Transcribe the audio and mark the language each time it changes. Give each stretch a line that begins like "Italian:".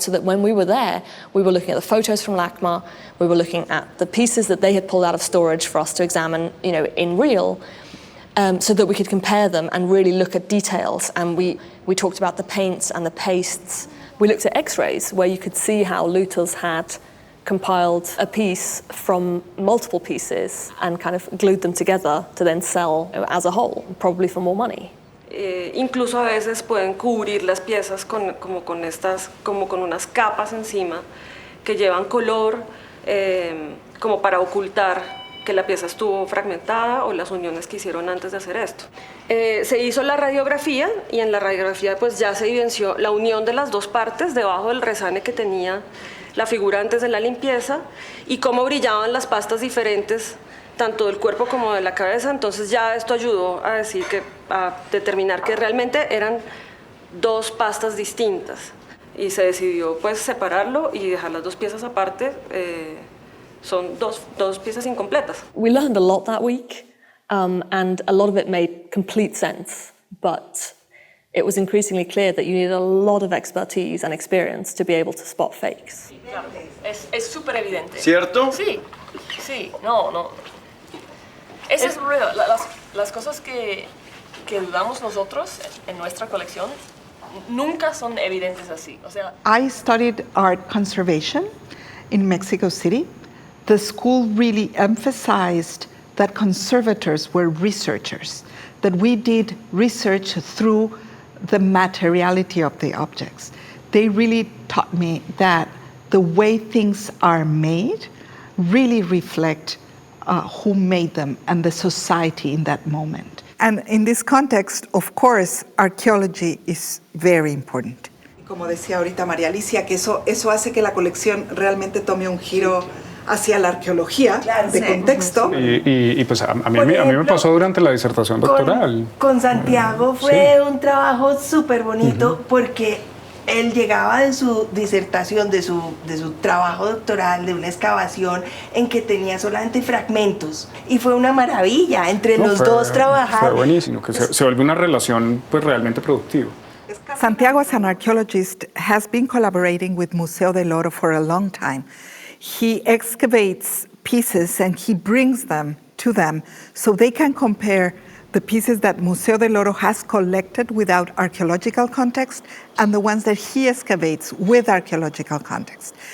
English: So that when we were there, we were looking at the photos from LACMA, we were looking at the pieces that they had pulled out of storage for us to examine, in real, so that we could compare them and really look at details. And we talked about the paints and the pastes. We looked at X-rays, where you could see how looters had compiled a piece from multiple pieces and kind of glued them together to then sell as a whole, probably for more money.
Spanish: Incluso a veces pueden cubrir las piezas como con unas capas encima que llevan color, como para ocultar que la pieza estuvo fragmentada o las uniones que hicieron antes de hacer esto. Se hizo la radiografía y en la radiografía pues ya se evidenció la unión de las dos partes debajo del resane que tenía la figura antes de la limpieza y cómo brillaban las pastas diferentes tanto del cuerpo como de la cabeza. Entonces ya esto ayudó a determinar que realmente eran dos pastas distintas y se decidió pues separarlo y dejar las dos piezas aparte. Son dos piezas incompletas.
English: We learned a lot that week, and a lot of it made complete sense, but it was increasingly clear that you needed a lot of expertise and experience to be able to spot fakes.
Spanish: Claro, es súper evidente. ¿Cierto? Sí, no. Eso es real. Las cosas que dudamos nosotros en nuestra colección nunca son evidentes así. O sea,
English: I studied art conservation in Mexico City. The school really emphasized that conservators were researchers, that we did research through the materiality of the objects. They really taught me that the way things are made really reflect who made them and the society in that moment. And in this context, of course, archaeology is very important.
Spanish: Como decía ahorita María Alicia, que eso hace que la colección realmente tome un giro hacia la arqueología de contexto. Y pues a mí me pasó durante la disertación doctoral. Con Santiago fue un trabajo súper bonito porque él llegaba de su disertación, de su trabajo doctoral, de una excavación en que tenía solamente fragmentos. Y fue una maravilla entre los dos trabajar. Fue buenísimo, que se vuelve una relación pues realmente productiva.
English: Santiago, as an archaeologist, has been collaborating with Museo del Oro for a long time. He excavates pieces and he brings them to them so they can compare the pieces that Museo del Oro has collected without archaeological context and the ones that he excavates with archaeological context.